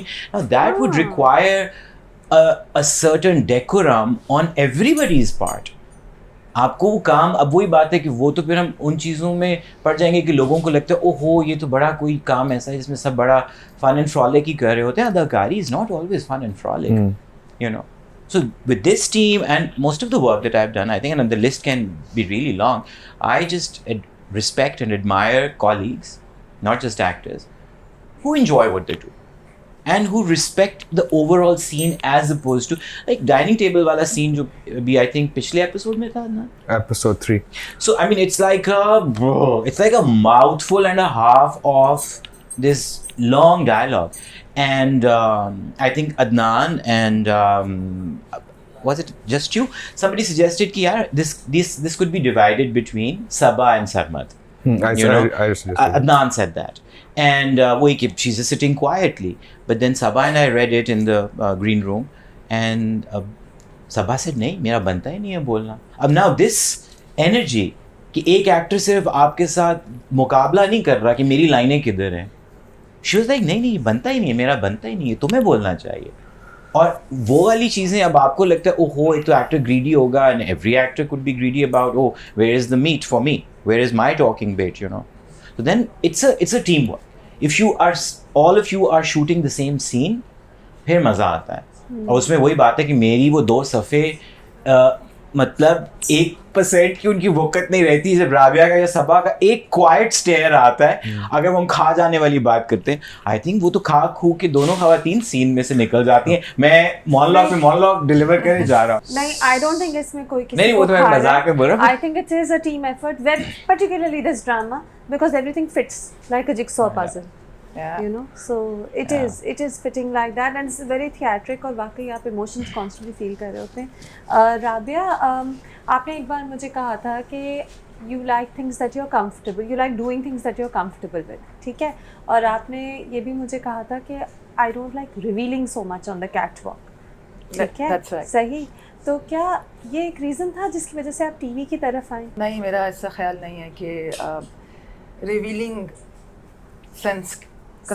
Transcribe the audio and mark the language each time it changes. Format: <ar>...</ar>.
<en>I mean, now that would require a certain decorum on everybody's part.</en> <hi>आपको वो काम, अब वही बात है कि वो तो फिर हम उन चीज़ों में पड़ जाएंगे कि लोगों को लगता है ओहो ये तो बड़ा कोई काम ऐसा है जिसमें सब बड़ा फन एंड फ्रॉलिक ही कर रहे होते हैं.</hi> <en>अदाकारी is not always fun and frolic, So with this team and most of the work that I've done, I think, and the list can be really long, I just respect and admire colleagues, not just actors, who enjoy what they do and who respect the overall scene as opposed to like dining table</en> <hi>wala</hi> <en>scene</en> <hi>jo bhi</hi> <en>I think</en> <hi>पिछले episode में था ना,</hi> <en>episode 3. So I mean it's like a mouthful and a half of this long dialogue. And I think Adnan and was it just you? Somebody suggested</en> <hi>कि यार</hi> <en>this could be divided between Sabah and Sarmad. I Adnan said that, and she's just sitting quietly. But then Sabah and I read it in the green room, and Sabah said</en> <hi>नहीं मेरा बनता ही नहीं है बोलना.</hi> <en>Now this energy</en> <hi>कि एक actor सिर्फ आपके साथ मुकाबला नहीं कर रहा कि मेरी लाइनें किधर हैं.</hi> <en>she was like</en> <hi>नहीं नहीं, बनता ही नहीं है, मेरा बनता ही नहीं है, तुम्हें बोलना चाहिए. और वो वाली चीज़ें अब आपको लगता है ओहो एक तो एक्टर ग्रीडी होगा,</hi> <en>And every actor could be greedy about oh where is the meat for me, where is my talking bit, you know. So then it's a teamwork. If you are all of you are shooting the same scene,</en> <hi>फिर मज़ा आता है. और उसमें वही बात है कि मेरी वो 2 सफ़े मतलब 1% की उनकी वक़्त नहीं रहती. जब राबिया का या सबा का</hi> <en>एक quiet stare</en> <hi>आता है, अगर हम खा जाने वाली बात करते हैं,</hi> <en>I think</en> <hi>वो तो खा खू के दोनों खवातीन सीन में से निकल जाती हैं. मैं मोनोलॉग डिलीवर करने जा रहा हूँ. नहीं,</hi> <en>I don't think</en> <hi>इसमें कोई किसी नहीं, वो तो मैं मजाक में बोल रहा हूँ.</hi> <en>I think it is a team effort, where particularly this drama, because everything fits like a jigsaw puzzle. Yeah. You know, so it is fitting like that, and it's very theatric</en> <hi>और वाकई आप emotions constantly feel कर रहे होते हैं. राबिया, आपने एक बार मुझे कहा था कि</hi> <en>you like things that you're comfortable, you like doing things that you're comfortable with,</en> <hi>ठीक है. और आपने ये भी मुझे कहा था कि</hi> <en>I don't like revealing so much on the catwalk,</en> <hi>ठीक है.</hi> <en>That's right.</en> <hi>सही. तो क्या ये एक रीज़न था जिसकी वजह से आप टीवी की तरफ आए? नहीं, मेरा ऐसा ख्याल नहीं है कि रिवीलिंग सेंस का</hi>